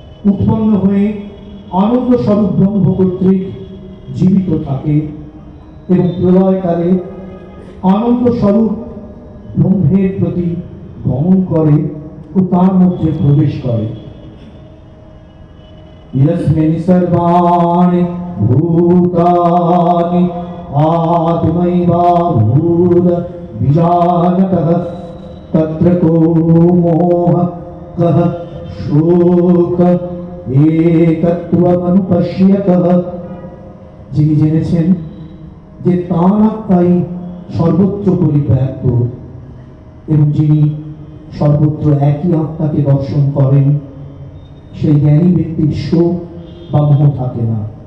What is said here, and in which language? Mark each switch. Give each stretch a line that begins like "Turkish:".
Bangla: উৎপন্ন হয়ে আনন্দ স্বরূপ ব্রহ্ম কর্তৃক জীবিত থাকে এবং প্রলয়কালে আনন্দ স্বরূপ ব্রহ্মের প্রতি গমন করে ও তার মধ্যে প্রবেশ করে।
Sanskrit: यस्मिन् सर्वाणि भूतानि आत्मैवाभूत बीजानतः तत्र को मोहः कः शोकः एकत्वमनुपश्यतः।
Bangla: যিনি জেনেছেন যে তাঁর আত্মাই সর্বত্র পরিব্যাপ্ত এবং যিনি সর্বত্র একই আত্মাকে দর্শন করেন, সেই জ্ঞানী ব্যক্তির শোক বা মোহ থাকে না।